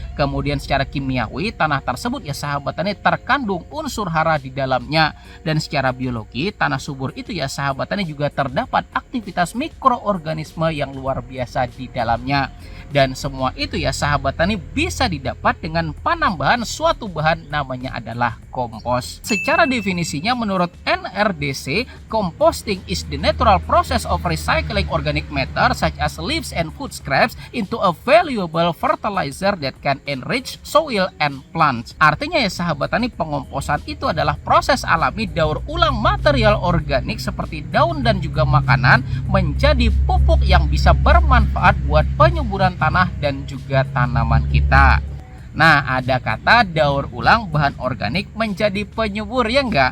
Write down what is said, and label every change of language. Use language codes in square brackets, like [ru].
[id] Kemudian secara kimiawi tanah tersebut ya sahabat tani terkandung unsur hara di dalamnya. Dan secara biologi tanah subur itu ya sahabat tani juga terdapat aktivitas mikroorganisme yang luar biasa di dalamnya. Dan semua itu ya sahabat tani bisa didapat dengan penambahan suatu bahan namanya adalah kompos. Secara definisinya menurut NRDC, [en] composting is the natural process of recycling organic matter such as leaves and food scraps into a valuable fertilizer that can enrich soil and plants. [id] Artinya ya sahabat tani, pengomposan itu adalah proses alami daur ulang material organik seperti daun dan juga makanan menjadi pupuk yang bisa bermanfaat buat penyuburan tanah dan juga tanaman kita. Nah, ada kata daur ulang bahan organik menjadi penyubur ya enggak?